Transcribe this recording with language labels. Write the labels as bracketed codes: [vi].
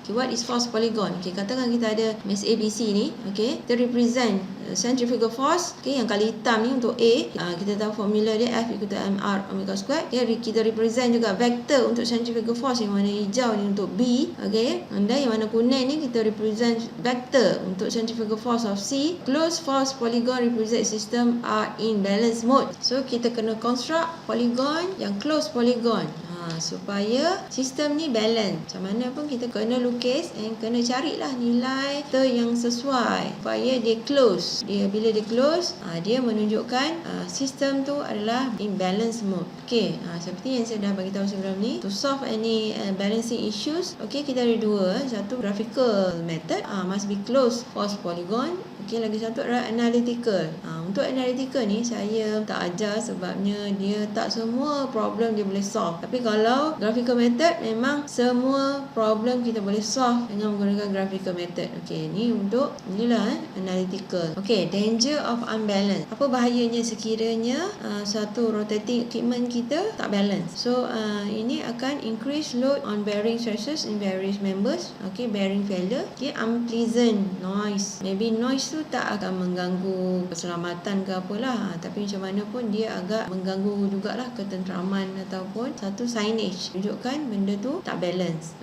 [ms] Okay, [en] what is force polygon? [ms] Okay, katakan kita ada mass ABC ni. Okay, kita represent centrifugal force. Okay, yang kali hitam ni untuk A, kita tahu [en] formula dia F equal to mr omega squared. [ms] Kita represent juga vector untuk centrifugal force yang warna hijau ni untuk B. Okay, and then yang warna kuning ni kita represent vector untuk centrifugal force of C. [en] Closed force polygon represent system are in balance mode. [ms] So kita kena construct polygon yang closed polygon supaya sistem ni balance. Macam mana pun kita kena lukis and kena carilah nilai yang sesuai supaya dia close. Bila dia close, dia menunjukkan sistem tu adalah in balance mode. Okay, seperti yang saya dah bagi tahu sebelum ni, [en] to solve any balancing issues, [ms] okay, kita ada dua. [en] Satu graphical method, must be closed force polygon. [ms] Okay, lagi satu adalah analytical. Untuk analytical ni saya tak ajar sebabnya dia tak semua problem dia boleh solve. Tapi kalau graphical method, memang semua problem kita boleh solve dengan menggunakan graphical method. Okay, ni untuk inilah analytical. [en] Okay, danger of unbalance. [ms] Apa bahayanya sekiranya satu rotating equipment kita tak balance? [en] So ini akan increase load on bearing stresses in various members. Okay, bearing failure. Okay, unpleasant noise. [ms] Maybe noise tu tak akan mengganggu keselamatan ke apalah, tapi macam mana pun dia agak mengganggu jugalah ketenteraman ataupun satu signage tunjukkan benda tu tak balance.